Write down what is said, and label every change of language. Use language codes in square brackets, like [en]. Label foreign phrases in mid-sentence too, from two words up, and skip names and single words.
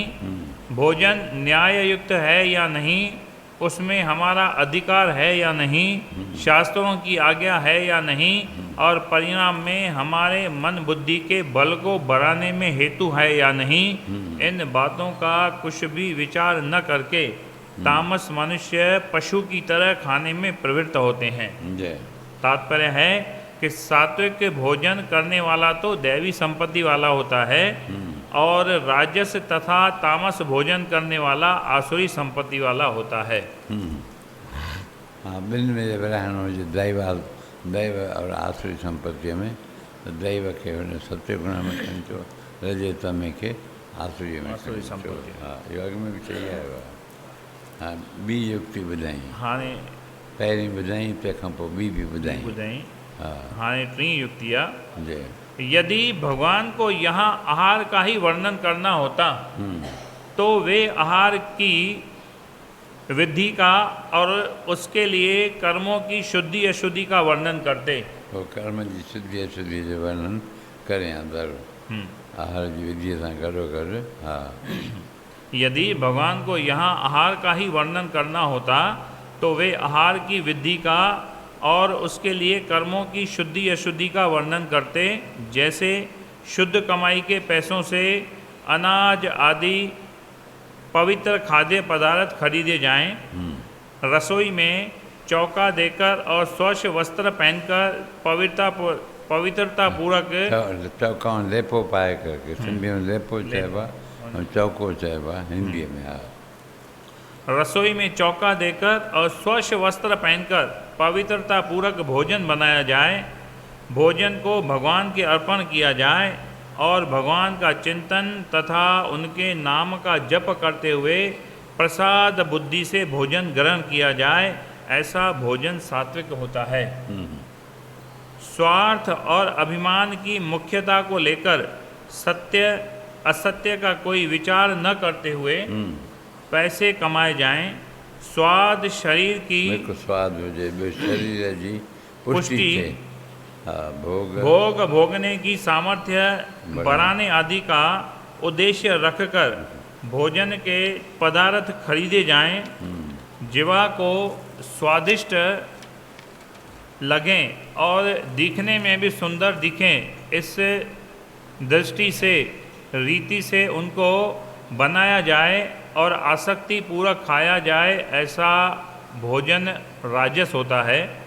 [hi] भोजन न्याय युक्त है या नहीं, उसमें हमारा अधिकार है या नहीं, शास्त्रों की आज्ञा है या नहीं, और परिणाम में हमारे मन बुद्धि के बल को बढ़ाने में हेतु है या नहीं, इन बातों का कुछ भी विचार न करके तामस मनुष्य पशु की तरह खाने में प्रवृत्त होते हैं। तात्पर्य है कि सात्विक भोजन करने वाला तो दैवी संपत्ति वाला होता है और राजस तथा तामस भोजन करने वाला आसुरी संपत्ति वाला होता है। [sd] हाँ, ॿिनि में जब रहणो हुजे दैव और आसुरी संपत्ति में, तो दैव के सत्य गुण में खणिजो, रजत में के आसुरी में खणिजो। हाँ, इहो अॻु में बि चई आयो आहे। हाँ, ॿी युक्ति ॿुधाई, हाणे पहिरीं ॿुधाई, तंहिंखां पोइ ॿी बि ॿुधाई। हाणे टी युक्ति आहे। [hi] यदि भगवान को यहाँ आहार का ही वर्णन करना होता तो वे आहार की विधि का और उसके लिए कर्मों की शुद्धि अशुद्धि का वर्णन करते। [sd] पोइ कर्म जी शुद्धि अशुद्धि जो वर्णन करें अंदरि आहार जी विधीअ सां गॾोगॾु। हा, [hi] यदि भगवान को यहाँ आहार का ही वर्णन करना होता तो वे आहार की विधि का और उसके लिए कर्मों की शुद्धि अशुद्धि का वर्णन करते। जैसे शुद्ध कमाई के पैसों से अनाज आदि पवित्र खाद्य पदार्थ खरीदे जाएं, रसोई में चौका देकर और स्वच्छ वस्त्र पहनकर पवित्रता पूर्वक [sd] चौकाउनि लेपो पाए करके, सिंधी में लेपो चइबो आहे ऐं चौको चइबो आहे हिंदीअ में। हा, [hi] रसोई में चौका देकर और स्वच्छ वस्त्र पहनकर पवित्रता पूर्वक भोजन बनाया जाए, भोजन को भगवान के अर्पण किया जाए और भगवान का चिंतन तथा उनके नाम का जप करते हुए प्रसाद बुद्धि से भोजन ग्रहण किया जाए, ऐसा भोजन सात्विक होता है। स्वार्थ और अभिमान की मुख्यता को लेकर सत्य असत्य का कोई विचार न करते हुए पैसे कमाए जाएं, स्वाद शरीर की [sd] हिकु स्वाद हुजे, ॿियो शरीर जी पुष्टि थिए। हा, [hi] भोग भोगने की सामर्थ्य बढ़ाने आदि का उद्देश्य रखकर भोजन के पदार्थ खरीदे जाएं, जीवा को स्वादिष्ट लगें और दिखने में भी सुंदर दिखें, इस दृष्टि से रीति से उनको बनाया जाए और आसक्ति पूर्वक खाया जाए, ऐसा भोजन राजस होता है।